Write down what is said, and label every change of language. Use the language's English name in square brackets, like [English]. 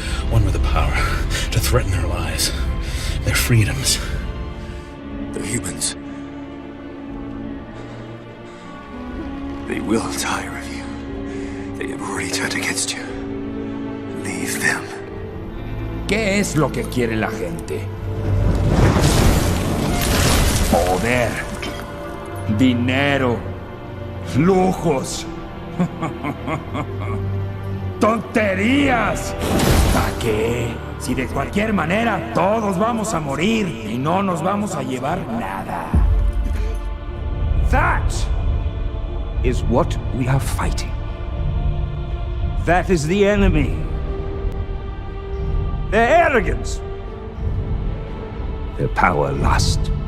[English] One with the power to threaten their lives, their freedoms. The humans. They will tire of you. They have already turned against you. Leave them. [Spanish] ¿Qué es lo que quiere la gente? Poder, dinero, lujos, tonterías. ¿Para qué? Si de cualquier manera todos vamos a morir y no nos vamos a llevar nada. [English] That is what we are fighting. That is the enemy. Their arrogance. Their power lust.